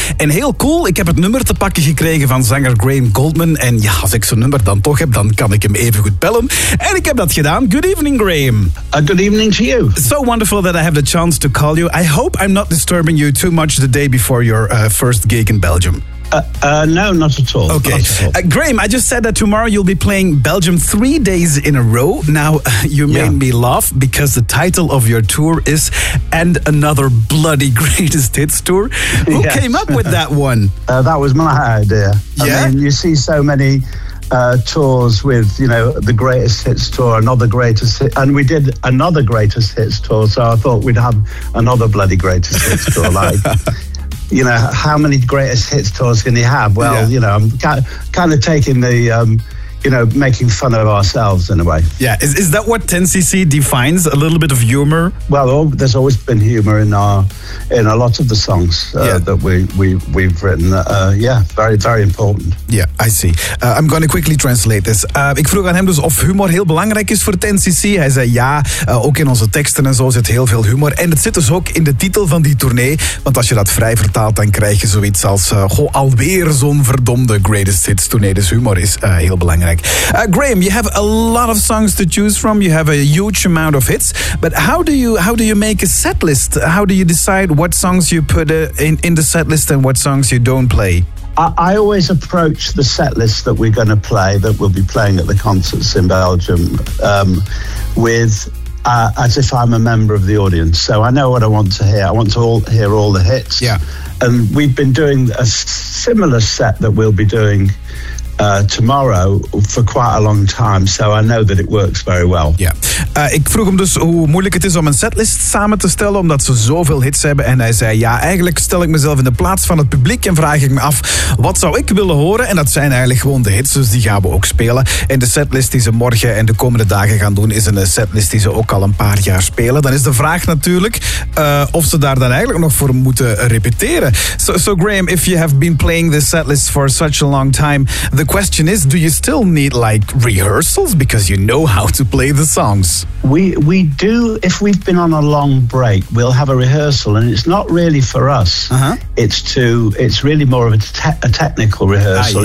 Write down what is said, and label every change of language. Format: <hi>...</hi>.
<nl>En heel cool, ik heb het nummer te pakken gekregen van zanger Graham Goldman. En ja, als ik zo'n nummer dan toch heb, dan kan ik hem even goed bellen. En ik heb dat gedaan.</nl> <en>Good evening, Graham. Good evening to you. So wonderful that I have the chance to call you. I hope I'm not disturbing you too much the day before your first gig in Belgium. No, not at all. Okay. At all. Graham, I just said that tomorrow you'll be playing Belgium 3 days in a row. Now, you made me laugh because the title of your tour is And Another Bloody Greatest Hits Tour. Who came up with that one? That was my idea. Yeah? I mean, you see so many tours with, you know, the greatest hits tour, another greatest hit, and we did another greatest hits tour, so I thought we'd have another bloody greatest hits tour, like... You know, how many greatest hits tours can you have? Well, you know, I'm kind of taking the, you know, making fun of ourselves in a way. Yeah, is that what 10cc defines, a little bit of humor? Well, there's always been humor in our in a lot of the songs that we've written. Yeah, very, very important. Yeah, I see. I'm going to quickly translate this.</en> <nl>Ik vroeg aan hem dus of humor heel belangrijk is voor 10cc. Hij zei ja, ook in onze teksten en zo zit heel veel humor. En het zit dus ook in de titel van die tournee. Want als je dat vrij vertaalt, dan krijg je zoiets als... Goh, alweer zo'n verdomde greatest hits tournee. Dus humor is heel belangrijk.</nl> <en>Graham, you have a lot of songs to choose from. You have a huge amount of hits. But how do you make a set list? How do you decide what songs you put in the set list and what songs you don't play? I always approach the set list that we're going to play, that we'll be playing at the concerts in Belgium, with as if I'm a member of the audience. So I know what I want to hear. I want to hear all the hits. Yeah. And we've been doing a similar set that we'll be doing tomorrow for quite a long time, so I know that it works very well. Yeah.</en> <nl>Ik vroeg hem dus hoe moeilijk het is om een setlist samen te stellen, omdat ze zoveel hits hebben. En hij zei, ja, eigenlijk stel ik mezelf in de plaats van het publiek en vraag ik me af, wat zou ik willen horen? En dat zijn eigenlijk gewoon de hits, dus die gaan we ook spelen. En de setlist die ze morgen en de komende dagen gaan doen, is een setlist die ze ook al een paar jaar spelen. Dan is de vraag natuurlijk of ze daar dan eigenlijk nog voor moeten repeteren.</nl> <en>So Graham, if you have been playing this setlist for such a long time, the question is, do you still need like rehearsals? Because you know how to play the songs. We do, if we've been on a long break, we'll have a rehearsal, and it's not really for us. Uh-huh. It's really more of a technical rehearsal.</en>